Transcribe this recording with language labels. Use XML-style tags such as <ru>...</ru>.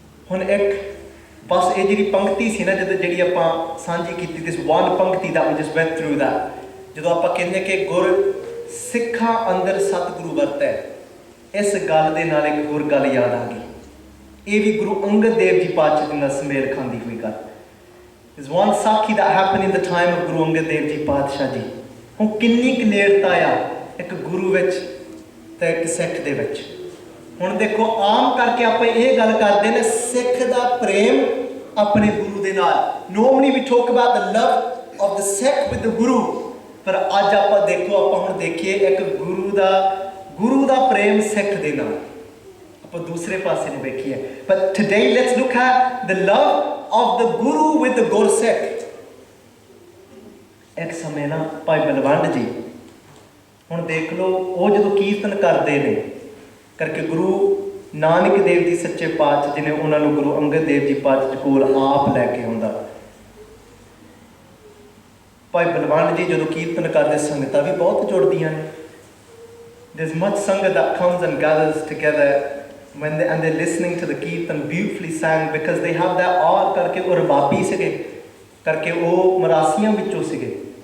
<pa>ਹੁਣ ਇੱਕ ਬਸ ਇਹ ਜਿਹੜੀ ਪੰਕਤੀ ਸੀ ਨਾ ਜਿਹੜੀ ਆਪਾਂ ਸਾਂਝੀ ਕੀਤੀ, ਦਿਸ ਵਨ ਪੰਕਤੀ</pa> <en>that we just went through that,</en> <pa>ਜਦੋਂ ਆਪਾਂ ਕਹਿੰਦੇ ਕਿ ਗੁਰ ਸਿੱਖਾਂ ਅੰਦਰ ਸਤਿਗੁਰੂ ਵਰਤੈ, ਇਸ ਗੱਲ ਦੇ ਨਾਲ ਇੱਕ ਹੋਰ ਗੱਲ ਯਾਦ ਆ ਗਈ। ਇਹ ਵੀ ਗੁਰੂ ਅੰਗਦ ਦੇਵ ਜੀ ਪਾਤਸ਼ਾਹ ਜੀ ਨਾਲ ਸਮੇਲ ਖਾਂਦੀ ਹੋਈ ਗੱਲ।</pa> <en>There's one sakhi that happened in the time of Guru Angad Dev ji Patshah ji.</en> <pa>ਹੁਣ ਕਿੰਨੀ ਕੁ ਨੇੜਤਾ ਆ ਇੱਕ ਗੁਰੂ ਵਿੱਚ ਤੇ ਇੱਕ ਸਿੱਖ ਦੇ ਵਿੱਚ। ਹੁਣ ਦੇਖੋ ਆਮ ਕਰਕੇ ਆਪਾਂ ਇਹ ਗੱਲ ਕਰਦੇ ਨੇ ਸਿੱਖ ਦਾ ਪ੍ਰੇਮ ਆਪਣੇ ਗੁਰੂ ਦੇ ਨਾਲ।</pa> <en>Normally we talk about the love of the Sikh with the Guru,</en> <pa>ਪਰ ਅੱਜ ਆਪਾਂ ਦੇਖੋ, ਆਪਾਂ ਹੁਣ ਦੇਖੀਏ ਇੱਕ ਗੁਰੂ ਦਾ ਪ੍ਰੇਮ ਸਿੱਖ ਦੇ ਨਾਲ, ਆਪਾਂ ਦੂਸਰੇ ਪਾਸੇ ਨੂੰ ਵੇਖੀਏ।</pa> <en>But today let's look at the love of the Guru with the Gursikh।</en> <pa>ਇੱਕ ਸਮੇਂ ਨਾ ਭਾਈ ਬਲਵੰਡ ਜੀ, ਹੁਣ ਦੇਖ ਲਓ, ਉਹ ਜਦੋਂ ਕੀਰਤਨ ਕਰਦੇ ਨੇ ਕਰਕੇ ਗੁਰੂ ਨਾਨਕ ਦੇਵ ਜੀ ਸੱਚੇ ਪਾਤਸ਼ਾਹ ਜੀ ਨੇ ਉਹਨਾਂ ਨੂੰ ਗੁਰੂ ਅੰਗਦ ਦੇਵ ਜੀ ਪਾਤਸ਼ਾਹ ਜੀ ਕੋਲ ਆਪ ਲੈ ਕੇ ਆਉਂਦਾ। ਭਾਈ ਬਲਵੰਡ ਜੀ ਜਦੋਂ ਕੀਰਤਨ ਕਰਦੇ, ਸੰਗਤਾਂ ਵੀ ਬਹੁਤ ਜੁੜਦੀਆਂ ਨੇ।</pa> <en>There's much sangat that comes and gathers together when they're listening to the kirtan beautifully sang, because they have that awe</en> <pa>ਕਰਕੇ ਉਹ ਰਬਾਬੀ ਸੀਗੇ, ਕਰਕੇ ਉਹ ਮਰਾਸੀਆਂ ਵਿੱਚੋਂ ਸੀਗੇ।</pa>